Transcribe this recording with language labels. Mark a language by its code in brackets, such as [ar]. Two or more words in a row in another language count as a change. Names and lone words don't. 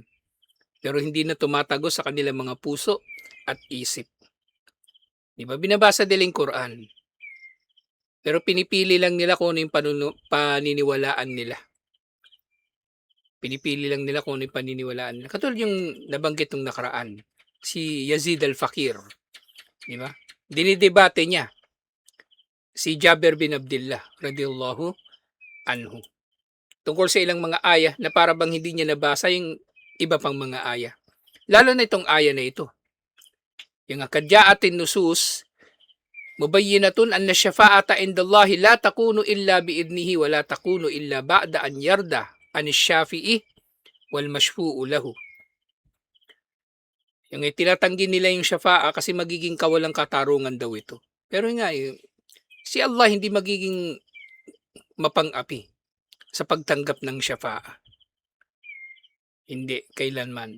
[tl] Pero hindi na tumatago sa kanilang mga puso at isip. Di ba? Binabasa nila yung Quran. Pero pinipili lang nila kung ano yung paniniwalaan nila. Pinipili lang nila kung ano yung paniniwalaan nila. Katulad yung nabanggit ng nakaraan, si Yazid al-Fakir. Di ba? Dinidebate niya si Jabir bin Abdullah [ar] رضي الله عنه [tl] tungkol sa ilang mga ayah na para bang hindi niya nabasa yung iba pang mga ayah. Lalo na itong ayah na ito. [ar] Yung وقد جاءت نصوص مبينة أن الشفاعة عند الله لا تكون إلا بإذنه ولا تكون إلا بعد أن يرضى عن الشافع والمشفوع له. [tl] Yung tinatanggi nila yung syafa'ah kasi magiging kawalang katarungan daw ito. Pero nga, si Allah hindi magiging mapang-api sa pagtanggap ng syafa'ah. Hindi, kailanman.